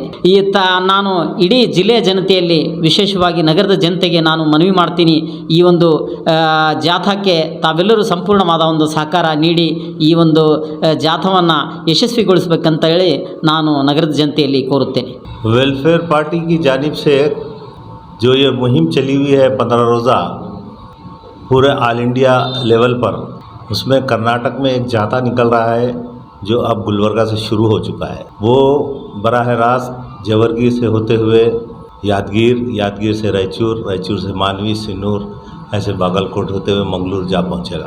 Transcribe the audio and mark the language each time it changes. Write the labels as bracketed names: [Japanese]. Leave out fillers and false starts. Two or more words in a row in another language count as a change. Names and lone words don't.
[Kannada] ನಾನು ಇಡೀ ಜಿಲ್ಲೆಯ ಜನತೆಯಲ್ಲಿ ವಿಶೇಷವಾಗಿ ನಗರದ ಜನತೆಗೆ ನಾನು ಮನವಿ ಮಾಡ್ತೀನಿ, ಈ ಒಂದು ಜಾಥಾಕ್ಕೆ ತಾವೆಲ್ಲರೂ ಸಂಪೂರ್ಣವಾದ ಒಂದು ಸಹಕಾರ ನೀಡಿ ಈ ಒಂದು ಜಾಥಾವನ್ನು ಯಶಸ್ವಿಗೊಳಿಸಬೇಕಂತ ಹೇಳಿ ನಾನು ನಗರದ ಜನತೆಯಲ್ಲಿ ಕೋರುತ್ತೇನೆ. [Urdu] ویلفیئر پارٹی کی جانب سے جو یہ مہم چلی ہوئی ہے 15 روزہ پورے [English] all India level [Urdu] پر، اس میں کرناٹک میں ایک جتھا نکل رہا ہے جو اب گلبرگہ سے شروع ہو چکا ہے. وہ براہ راست جیورگی سے ہوتے ہوئے یادگیر سے رائچور سے مانوی، سنور، ایسے باگلکوٹ ہوتے ہوئے منگلور جا پہنچے گا.